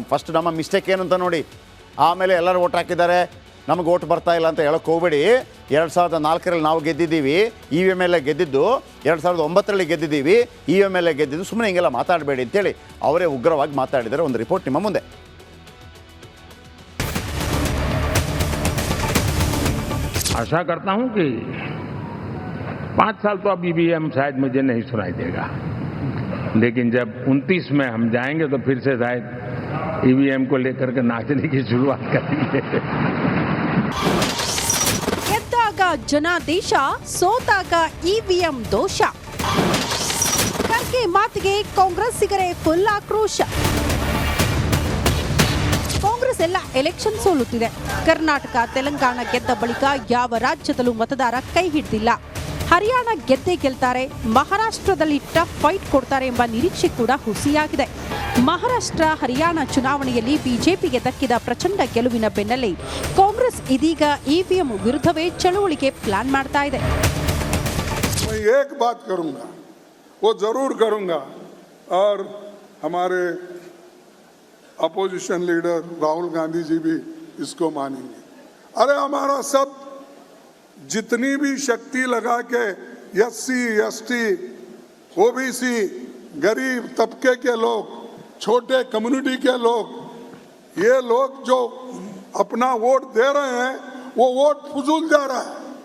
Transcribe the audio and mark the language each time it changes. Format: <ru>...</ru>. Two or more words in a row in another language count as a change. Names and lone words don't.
<kn>ಫಸ್ಟ್ ನಮ್ಮ ಮಿಸ್ಟೇಕ್ ಏನು ಅಂತ ನೋಡಿ, ಆಮೇಲೆ ಎಲ್ಲರೂ ಓಟ್ ಹಾಕಿದ್ದಾರೆ, ನಮಗೆ ಓಟ್ ಬರ್ತಾ ಇಲ್ಲ ಅಂತ ಹೇಳೋಕ್ಕೆ ಹೋಗಬೇಡಿ. 2004ರಲ್ಲಿ ನಾವು ಗೆದ್ದಿದ್ದೀವಿ, EVM ಎಲ್ಲ ಗೆದ್ದಿದ್ದು. 2009ರಲ್ಲಿ ಗೆದ್ದಿದ್ದೀವಿ, EVM ಎಲ್ಲ ಗೆದ್ದಿದ್ದು. ಸುಮ್ಮನೆ ಹಿಂಗೆಲ್ಲ ಮಾತಾಡಬೇಡಿ ಅಂತೇಳಿ ಅವರೇ ಉಗ್ರವಾಗಿ ಮಾತಾಡಿದ್ದಾರೆ. ಒಂದು ರಿಪೋರ್ಟ್ ನಿಮ್ಮ ಮುಂದೆ.</kn> <hi>आशा करता हूं कि 5 साल तो अब EVM शायद मुझे नहीं सुनाई देगा, लेकिन जब 29 में हम जाएंगे तो फिर से शायद EVM को लेकर के नाचने की शुरुआत करेंगे.</hi> <kn>ಗೆದ್ದಾಗ ಜನಾದೇಶ, ಸೋತಾಗ EVM ದೋಷ. ಖರ್ಗೆ ಮಾತಿಗೆ ಕಾಂಗ್ರೆಸ್ಸಿಗರೇ ಫುಲ್ ಆಕ್ರೋಶ. ಕಾಂಗ್ರೆಸ್ ಎಲ್ಲ ಎಲೆಕ್ಷನ್ ಸೋಲುತ್ತಿದೆ. ಕರ್ನಾಟಕ, ತೆಲಂಗಾಣ ಗೆದ್ದ ಬಳಿಕ ಯಾವ ರಾಜ್ಯದಲ್ಲೂ ಮತದಾರ ಕೈ ಹಿಡಿದಿಲ್ಲ. ಹರಿಯಾಣ ಗೆದ್ದೇ ಗೆಲ್ತಾರೆ, ಮಹಾರಾಷ್ಟ್ರದಲ್ಲಿ</kn> <en>tough fight</en> <kn>ಕೊಡ್ತಾರೆ ಎಂಬ ನಿರೀಕ್ಷೆ ಕೂಡ ಹುಸಿಯಾಗಿದೆ. ಮಹಾರಾಷ್ಟ್ರ, ಹರಿಯಾಣ ಚುನಾವಣೆಯಲ್ಲಿ ಬಿಜೆಪಿಗೆ ದಕ್ಕಿದ ಪ್ರಚಂಡ ಗೆಲುವಿನ ಬೆನ್ನಲ್ಲೇ ಕಾಂಗ್ರೆಸ್ ಇದೀಗ EVM ವಿರುದ್ಧವೇ ಚಳುವಳಿಗೆ ಪ್ಲಾನ್ ಮಾಡ್ತಾ ಇದೆ.</kn> <hi>एक बात करूंगा, वो जरूर करूंगा, और हमारे</hi> <en>opposition leader</en> <hi>राहुल गांधी जी भी इसको मानेंगे. अरे हमारा सब जितनी भी शक्ति लगा के SC, ST, OBC, गरीब तबके के लोग, छोटे कम्युनिटी के लोग, ये लोग जो अपना वोट दे रहे हैं वो वोट फजूल जा रहा है.</hi>